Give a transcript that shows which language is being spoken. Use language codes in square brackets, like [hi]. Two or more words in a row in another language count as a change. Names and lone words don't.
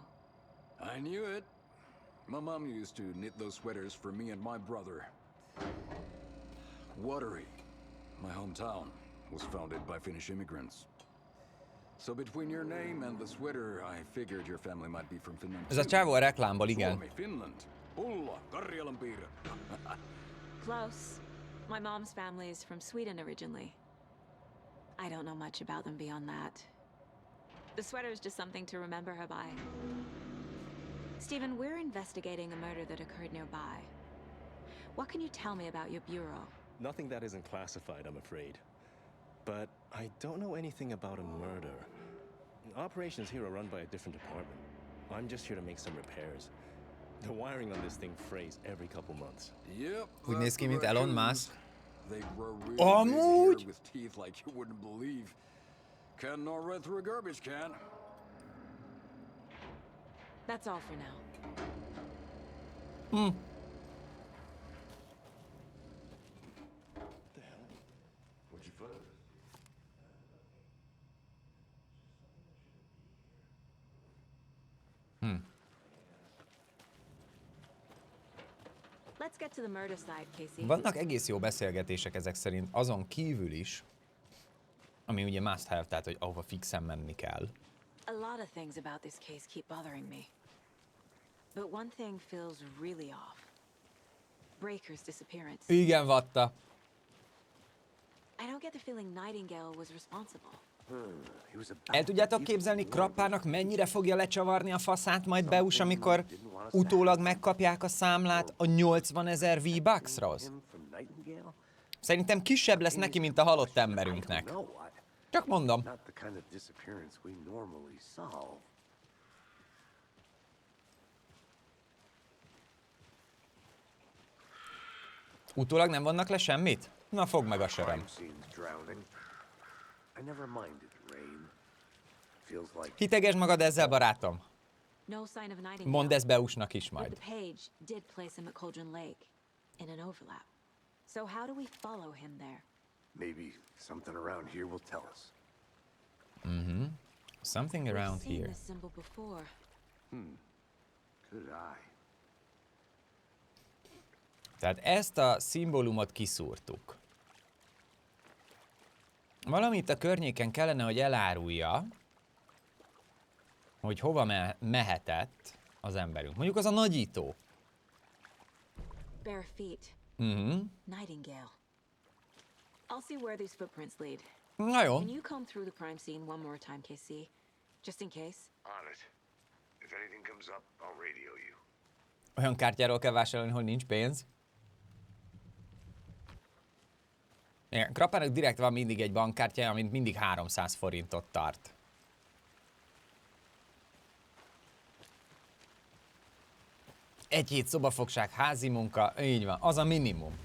[en] I knew it. My mom used to knit those sweaters for me and my brother. Watery, my hometown, was founded by Finnish immigrants. So between your name and the sweater, I figured your family might be from Finland. [hu] Ez a csávó a reklámból, igen. [en] Finland. Ulla, Karjalanpiiri. Close. My mom's family is from Sweden originally. I don't know much about them beyond that. The sweater is just something to remember her by. Stephen, we're investigating a murder that occurred nearby. What can you tell me about your bureau? Nothing that isn't classified, I'm afraid. But I don't know anything about a murder. Operations here are run by a different department. I'm just here to make some repairs. The wiring on this thing frays every couple months. Yep. [hu] Úgy néz ki, mint Elon Musk. [en] They grow really big here with teeth like you wouldn't believe. Can not run through a garbage can. That's all for now. What the hell? What'd you find? Let's get to the murder side, Casey. [hu] Vannak egész jó beszélgetések ezek szerint, azon kívül is, ami ugye [en] must have, [hu] tehát hogy ahova fixen menni kell. [en] A lot of things about this case keep bothering me. But one thing feels really off. Breaker's disappearance. [hu] Igen, Vatta. [en] I don't get the feeling Nightingale was responsible. [hu] El tudjátok képzelni, Krappának mennyire fogja lecsavarni a faszát majd Beus, amikor utólag megkapják a számlát a 80.000 V-buckshoz? Szerintem kisebb lesz neki, mint a halott emberünknek. Csak mondom. Utólag nem vannak le semmit? Na, fogd meg a söröm. Hitegesd magad ezzel, barátom. Mondd ezt Beusnak is majd. [en] So how do we follow him there? Maybe something around here will tell us. Something around here. This symbol before. Could I? [hu] Tehát ezt a szimbólumot kiszúrtuk. Valamit a környéken kellene, hogy elárulja, hogy hova mehetett az emberünk. Mondjuk az a nagyító. Bare feet. Nightingale. [en] I'll see where these footprints lead. [hu] Na jó. [en] Can you come through the crime scene one more time, KC? Just in case? On it. If anything comes up, I'll radio you. [hu] Olyan kártyáról kell vásárolni, hogy nincs pénz. Igen, Krappának direkt van mindig egy bankkártyája, amit mindig 300 forintot tart. Egy hét szobafogság, házi munka, így van, az a minimum.